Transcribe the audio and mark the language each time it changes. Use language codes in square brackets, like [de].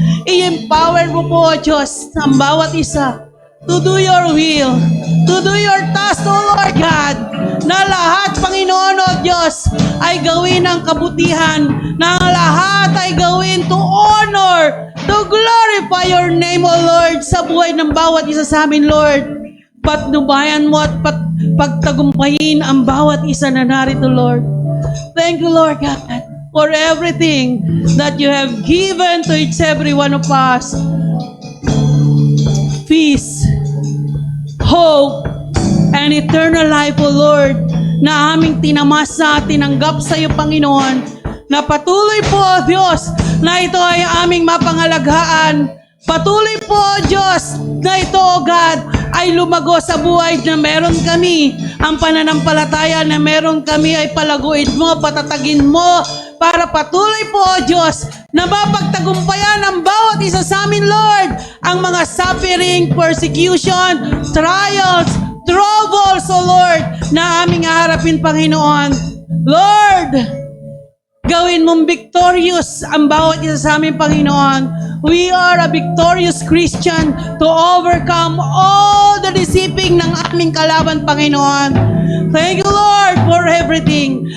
[tl] I-empower mo po, Diyos, ang bawat isa [en] to do your will, to do your task, O Lord God, [tl] na lahat, Panginoon, O Diyos, ay gawin ang kabutihan, na ang lahat ay gawin [en] to honor, to glorify your name, O Lord, [tl] sa buhay ng bawat isa sa amin, Lord. Patnubayan mo at pagtagumpayin ang bawat isa na narito, Lord. [en] Thank you, Lord God, for everything that you have given to each every one of us. Peace, hope, and eternal life, O Lord, [tl] na aming tinamasa, tinanggap sa iyo, Panginoon, na patuloy po, O Diyos, na ito ay aming mapangalaghaan. Patuloy po, O Diyos, na ito, O God, ay lumago sa buhay na meron kami ang pananampalataya na meron kami ay palaguin mo, patatagin mo, para patuloy po, O Diyos, na mapagtagumpayan ang bawat isa sa amin, Lord, ang mga [en] suffering, persecution, trials, troubles, [tl] O Lord, na aming haharapin, Panginoon. Lord, gawin mong victorious ang bawat isa sa amin, Panginoon. [en] We are a victorious Christian to overcome all the deceiving [tl] ng aming kalaban, [en] Panginoon. Thank you, Lord, for everything.